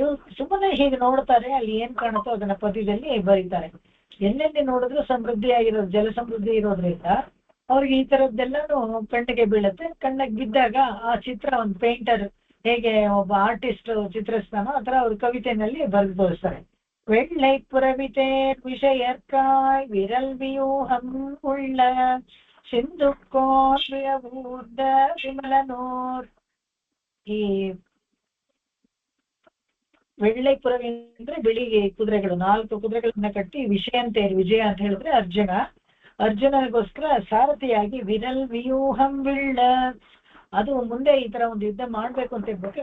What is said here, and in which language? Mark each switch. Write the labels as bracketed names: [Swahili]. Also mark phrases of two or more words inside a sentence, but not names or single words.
[Kannada] ಸುಮ್ಮನೆ ಹೀಗೆ ನೋಡ್ತಾರೆ, ಅಲ್ಲಿ ಏನ್ ಕಾಣುತ್ತೋ ಅದನ್ನ ಪದ್ಯದಲ್ಲಿ ಬರೀತಾರೆ. ಎಲ್ಲೆಲ್ಲಿ ನೋಡಿದ್ರು ಸಮೃದ್ಧಿಯಾಗಿರೋದು, ಜಲ ಸಮೃದ್ಧಿ ಇರೋದ್ರಿಂದ ಅವ್ರಿಗೆ ಈ ತರದ್ದೆಲ್ಲಾನು ಕಣ್ಣಿಗೆ ಬೀಳುತ್ತೆ. ಕಣ್ಣಿಗೆ ಬಿದ್ದಾಗ ಆ ಚಿತ್ರ ಒಂದು ಪೇಂಟರ್ ಹೇಗೆ ಒಬ್ಬ ಆರ್ಟಿಸ್ಟ್ ಚಿತ್ರಿಸ್ತಾನೋ ಆ ತರ ಅವ್ರ ಕವಿತೆನಲ್ಲಿ ಬರೆದು ತೋರಿಸ್ತಾರೆ. [Tamil] வெள்ளை புறவித்தேர் விஷயற்காய் விரல் வியூகம் உள்ள சிந்துக்கோன் விழவூர்ந்த விமலனூர். [Kannada] ಈ வெள்ளை ಪುರವಿ ಅಂದ್ರೆ ಬಿಳಿ ಕುದುರೆಗಳು, 4 ಕುದುರೆಗಳನ್ನ ಕಟ್ಟಿ ವಿಷಯಂತೇರಿ, ವಿಜಯ ಅಂತ ಹೇಳಿದ್ರೆ ಅರ್ಜುನನಿಗೋಸ್ಕರ ಸಾರಥಿಯಾಗಿ [Tamil] விரல் வியூகம் விள்ள, [Kannada] ಅದು ಮುಂದೆ ಈ ತರ ಒಂದು ಯುದ್ಧ ಮಾಡ್ಬೇಕು ಅಂತ ಹೇಳ್ಬೇಕು.